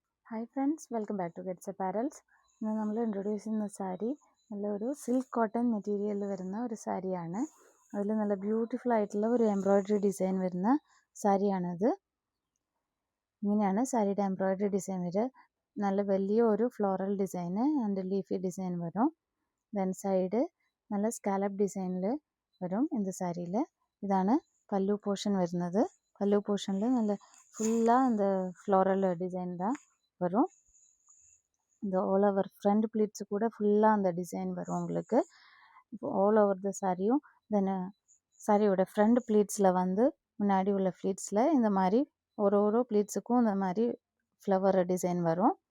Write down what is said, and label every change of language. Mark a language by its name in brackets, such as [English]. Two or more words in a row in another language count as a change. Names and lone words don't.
[English] Hi friends, welcome back to Gets Apparels. [Malayalam] ഇന്ന് നമ്മൾ ഇൻട്രൊഡ്യൂസ് ചെയ്യുന്ന സാരി നല്ലൊരു [English] silk cotton [Malayalam] മെറ്റീരിയലിൽ വരുന്ന ഒരു സാരിയാണ്. അതിൽ നല്ല ബ്യൂട്ടിഫുൾ ആയിട്ടുള്ള ഒരു [English] embroidery design [Malayalam] വരുന്ന സാരിയാണിത്. ഇങ്ങനെയാണ് സാരിയുടെ [English] embroidery design [Malayalam] വരിക. നല്ല വലിയ ഒരു [English] floral design and leafy design [Malayalam] വരും. [English] then side [Malayalam] നല്ല സ്കാലപ്പ് ഡിസൈനിൽ വരും இந்த സാരിയിൽ. ഇതാണ് പല്ലു പോർഷൻ വരുന്നത്. പല്ലു പോർഷനിൽ നല്ല [Tamil] ஃபுல்லாக இந்த ஃப்ளோரல் டிசைன் தான் வரும். இந்த [English] all over front pleats [Tamil] கூட ஃபுல்லாக அந்த டிசைன் வரும் உங்களுக்கு. இப்போ [English] all over the [Tamil] சாரியும் தென் சாரியோட ஃப்ரண்ட் ப்ளீட்ஸில் வந்து முன்னாடி உள்ள ப்ளீட்ஸில் இந்த மாதிரி ஒரு ப்ளீட்ஸுக்கும் இந்த மாதிரி [English] flower design [Tamil] வரும்.